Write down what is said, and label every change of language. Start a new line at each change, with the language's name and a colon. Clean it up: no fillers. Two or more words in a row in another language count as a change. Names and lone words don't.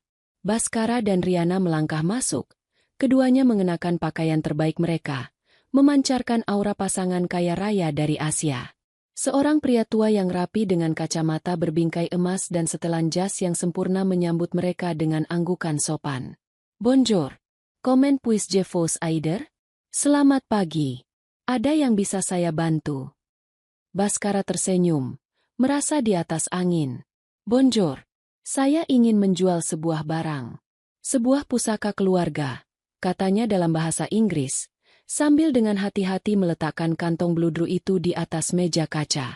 Indonesian: Baskara dan Rihanna melangkah masuk, keduanya mengenakan pakaian terbaik mereka, memancarkan aura pasangan kaya raya dari Asia. Seorang pria tua yang rapi dengan kacamata berbingkai emas dan setelan jas yang sempurna menyambut mereka dengan anggukan sopan.
French: "Bonjour, comment puis-je vous aider?"
Indonesian: "Selamat pagi. Ada yang bisa saya bantu?" Baskara tersenyum, merasa di atas angin. "Bonjour, saya ingin menjual sebuah barang. Sebuah pusaka keluarga," katanya dalam bahasa Inggris, sambil dengan hati-hati meletakkan kantong bludru itu di atas meja kaca.